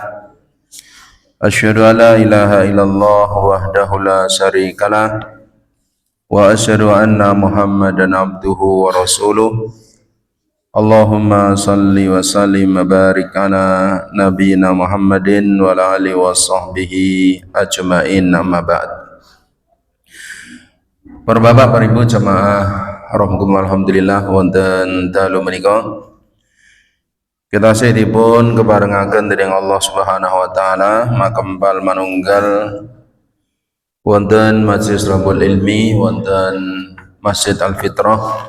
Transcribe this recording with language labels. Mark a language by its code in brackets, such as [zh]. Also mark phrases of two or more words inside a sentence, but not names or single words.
[ar] أشهد أن لا إله إلا الله وحده لا شريك له وأشهد أن محمدا عبده ورسوله. اللهم صل وسلم وبارك على نبينا محمد وعلى آله وصحبه أجمعين، أما بعد. [jv] Para bapak, para ibu jamaah rahmatullah, alhamdulillah wonten dalu menika kita sedipun keparengaken dening Allah [ar] سبحانه وتعالى [jv] makempal manunggal wonten Majelis Rabbul Ilmi, wonten Masjid Al-Fitrah.